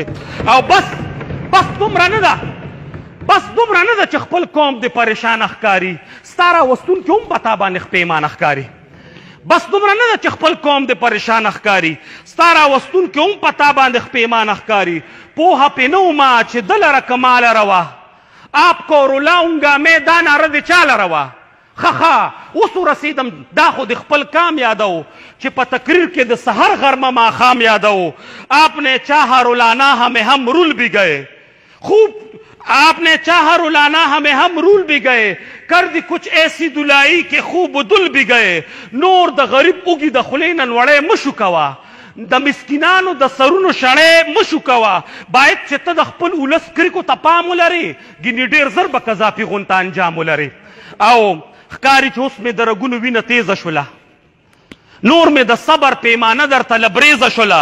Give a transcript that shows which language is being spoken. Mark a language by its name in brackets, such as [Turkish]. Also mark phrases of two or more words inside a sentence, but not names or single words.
[Pashto] او بس دومره نه ده، بس دومره نه ده چې خپل قوم دې پریشان ښکاري، ستا راوستونکي هم په تا باندې پیمانه ښکاري. بس دومره نه ده چې خپل قوم دې پریشان ښکاري، ستا راوستونکي هم په تا باندې پیمانه ښکاري. پوهه پې نه ومه چې ده لره کماله روا، [Urdu] آپ کو رلاؤنگا میں [Pashto] دا نعره دې چا لره وه؟ ښه اوس ورسېدم، دا خو د خپل کام یادو چې په تقریر کې د سحر غرمه ماښام یادو. [Urdu] آپ نے چاہا رلانا ہمیں ہم رول بھی گئے، خوب آپ نے چاہا رلانا ہمیں ہم رول بھی گئے، کر دی کچھ ایسی دلائی کہ خوب دل بھی گئے. [Pashto] نور د غریب اوږي د خولې نه نوړی مشو کوه، د مسکینانو د سرونو شړی مشو کوه. باید چې ته د خپل ولس کرکو ته پام ولرې، ګینې ډېر زر به قذافي غونته انجام ولرې. او ښکاري چې اوس مې د رګونو وینه تیزه شوله، نور مې د صبر پیمانه درته لبریزه شوله.